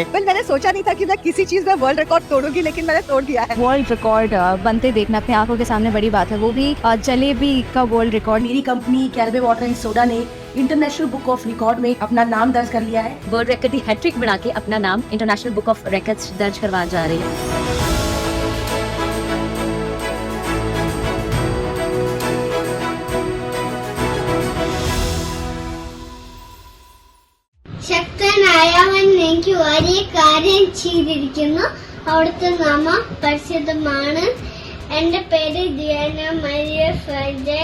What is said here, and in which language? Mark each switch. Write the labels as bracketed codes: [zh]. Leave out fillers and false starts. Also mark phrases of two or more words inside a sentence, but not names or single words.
[hi] मैंने सोचा नहीं था कि मैं किसी चीज में [en] world record [hi] तोड़ूंगी, लेकिन मैंने तोड़ दिया है। [en] world record [hi] बनते देखना अपने आंखों के सामने बड़ी बात है, वो भी जलेबी का [en] world record. [hi] मेरी कंपनी कैलवे वाटर एंड सोडा ने इंटरनेशनल बुक ऑफ रिकॉर्ड में अपना नाम दर्ज कर लिया है। [en] world record [hi] की हैट्रिक बना के अपना नाम इंटरनेशनल बुक ऑफ रिकॉर्ड्स दर्ज करवा जा रही है। [ml] ശക്തനായവൻ എനിക്ക് ഒരേ കാര്യം ചെയ്തിരിക്കുന്നു. അവിടുത്തെ നാമം പരിശുദ്ധമാണ്. എന്റെ പേര് ജിയന മരിയ ഫെർജെ.